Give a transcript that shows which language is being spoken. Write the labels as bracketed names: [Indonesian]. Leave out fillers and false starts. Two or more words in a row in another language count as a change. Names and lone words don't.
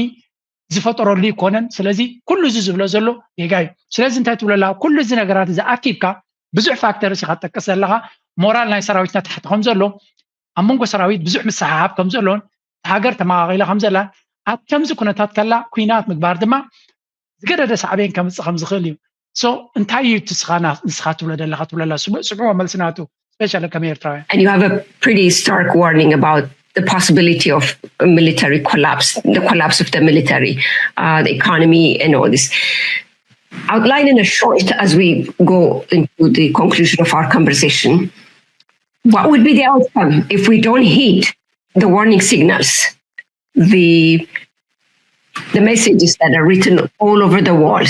[Tigrinya] ዝፈጠረሉ ይኮነን። ስለዚ ኩሉ ዝብሎ ዘሎ የጋዩ። ስለዚ እንታይ ትብለላ ኩሉ እዚ ነገራት ዝኣኪብካ ብዙሕ ፋክተርስ ኢኻ ትጠቅስ ዘለኻ ሞራል ናይ ሰራዊትና ታሕቲ ከም ዘሎ ኣብ መንጎ ሰራዊት ብዙሕ ምሰሓብ ከም ዘሎን ሃገር ተመቃቂላ ከም ዘላ ኣብ ከምዚ ኩነታት ከላ ኩናት ምግባር ድማ ዝገደደ ሳዕቤን ከምፅእ ከም ዝኽእል እዩ። ሶ እንታይ እዩ ንስኻ ትብሎ ዘለኻ ትብለላ ስምዖ መልስናቱ ስፔሻሊ ከም ኤርትራውያን። [English] And you have a pretty stark warning about the possibility of military collapse, the collapse of the military, the economy and all this. Outline in a short, as we go into the conclusion of our conversation, what would be the outcome if we don't heed the warning signals, the messages that are written all over the walls?